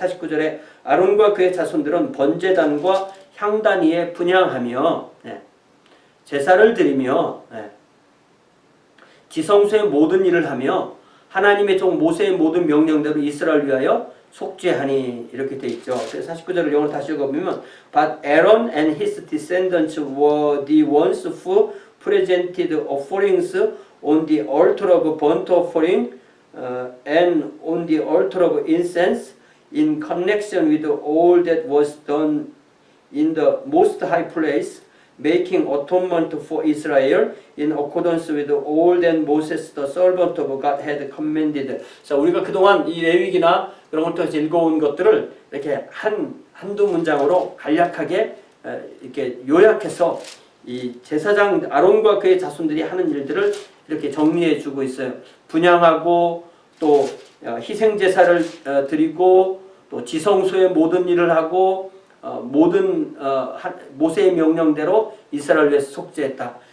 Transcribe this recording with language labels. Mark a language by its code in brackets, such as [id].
[ko] 49절에 아론과 그의 자손들은 번제단과 향단 위에 분향하며 제사를 드리며 지성소의 모든 일을 하며 하나님의 종 모세의 모든 명령대로 이스라엘을 위하여 속죄하니 이렇게 돼 있죠. 그래서 49절을 영어로 다시 읽어보면 [en] But Aaron and his descendants were the ones who presented offerings on the altar of burnt offering and on the altar of incense in connection with all that was done in the most high place, making atonement for Israel in accordance with all that Moses the servant of God had commanded. [ko] 자, 우리가 그동안 이 레위기나 그런 걸 통해서 읽어온 것들을 이렇게 한두 문장으로 간략하게 이렇게 요약해서 이 제사장 아론과 그의 자손들이 하는 일들을 이렇게 정리해 주고 있어요. 분향하고 또 희생 제사를 드리고 또 지성소의 모든 일을 하고 모든 모세의 명령대로 이스라엘을 위해서 속죄했다.